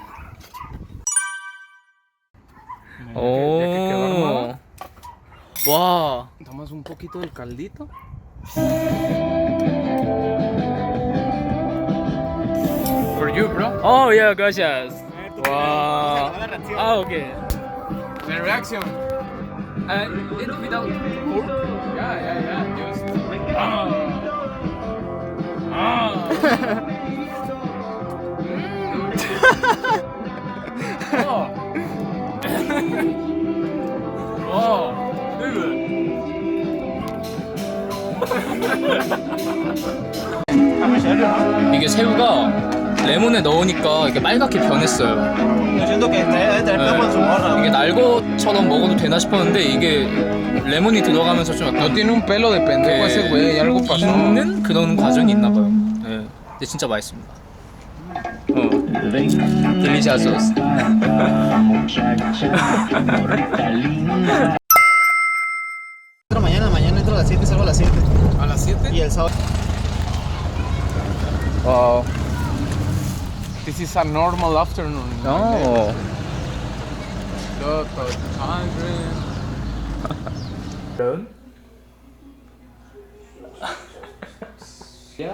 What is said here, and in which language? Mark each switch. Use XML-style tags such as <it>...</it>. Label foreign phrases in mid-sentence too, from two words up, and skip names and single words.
<en>Oh. Wow.</en> <es>Damos un poquito del caldito.</es> <en>For you, bro. Oh yeah, gracias. Wow. Ah, okay. The reaction. It without pork? Yeah. Just. Oh. Oh. Very good.</en> <ko>이게 새우가 레몬에 넣으니까 이렇게 빨갛게 변했어요.</ko> <es>Yo siento que debe tener pedo con su morra,</es> <ko>이게</ko> <es>güey.</es> <ko>날것처럼 먹어도 되나 싶었는데 이게 레몬이 들어가면서 좀 약간</ko> <es>No tiene un pelo de pendejo ese güey. Algo pasó.</es> <ko>익는 그런 과정이 있나 봐요. 네. 근데 진짜 맛있습니다. 딜리샤소스.</ko> <es>Mañana entro a las 7 y salgo a las 7. A las 7. Y el sábado.</es> <en>Wow. This is a normal afternoon. in my 어. Lot of hungry. Yeah?</en>